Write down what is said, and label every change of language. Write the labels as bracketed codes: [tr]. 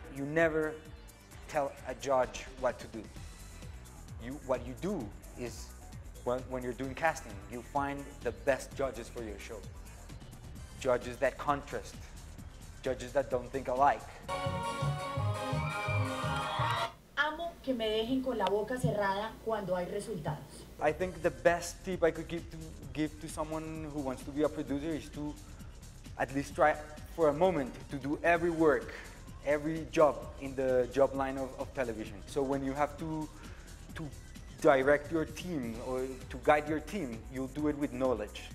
[en] You never tell a judge what to do. What you do is, when you're doing casting, you find the best judges for your show. Judges that contrast, judges that don't think alike. [es] Amo que me dejen con la boca cerrada cuando hay resultados. [en] I think the best tip I could give to someone who wants to be a producer is to at least try for a moment to do every work, every job in the job line of television. So when you have to direct your team or to guide your team, you'll do it with knowledge.